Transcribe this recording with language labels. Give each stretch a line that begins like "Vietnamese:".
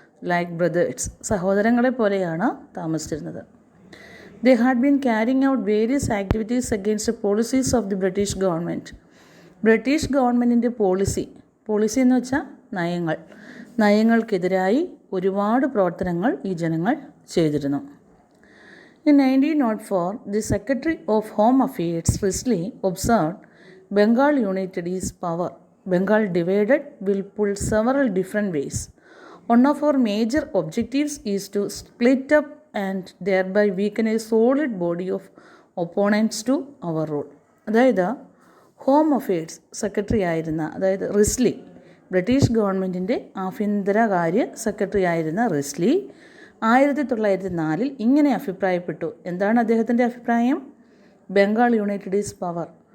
English: like brothers,
Malayalam: സഹോദരങ്ങളെ പോലെയാണ് താമസിച്ചിരുന്നത്.
English: They had been carrying out various activities against policies of the British government.
Malayalam: British ഗവൺമെൻറ്റിൻ്റെ policy എന്ന് വെച്ചാൽ നയങ്ങൾക്കെതിരായി ഒരുപാട് പ്രവർത്തനങ്ങൾ ഈ ജനങ്ങൾ ചെയ്തിരുന്നു.
English: In 1904, the Secretary of Home Affairs, Risley, observed Bengal united is power. Bengal divided will pull several different ways. One of our major objectives is to split up and thereby weaken a solid body of opponents to our rule.
Malayalam: അതായത് home affairs secretary ആയിരുന്ന, അതായത് Risley, British ഗവൺമെൻറ്റിൻ്റെ ആഭ്യന്തരകാര്യ secretary ആയിരുന്ന Risley 1904 ഇങ്ങനെ അഭിപ്രായപ്പെട്ടു. എന്താണ് അദ്ദേഹത്തിൻ്റെ അഭിപ്രായം?
English: Bengal united is power.